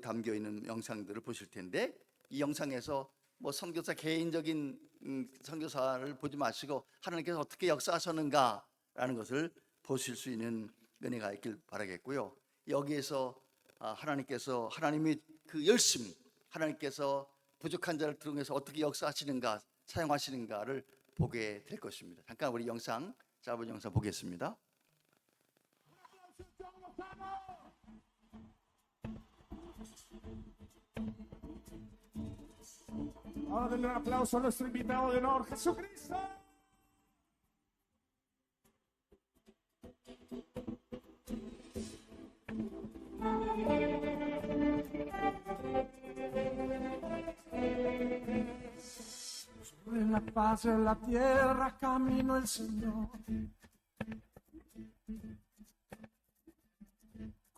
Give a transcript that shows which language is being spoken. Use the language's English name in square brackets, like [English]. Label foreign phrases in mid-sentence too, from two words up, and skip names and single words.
[Korean] 담겨 있는 영상들을 보실 텐데, 이 영상에서 선교사 개인적인 선교사를 보지 마시고 하나님께서 어떻게 역사하셨는가라는 것을 보실 수 있는 은혜가 있길 바라겠고요, 여기에서 하나님의 그 열심, 하나님께서 부족한 자를 통해서 어떻게 역사하시는가, 사용하시는가를 보게 될 것입니다. 잠깐 우리 짧은 영상 보겠습니다. [Spanish] Ahora denle un aplauso a nuestro invitado de honor, Jesucristo. En la paz en la tierra camino el Señor.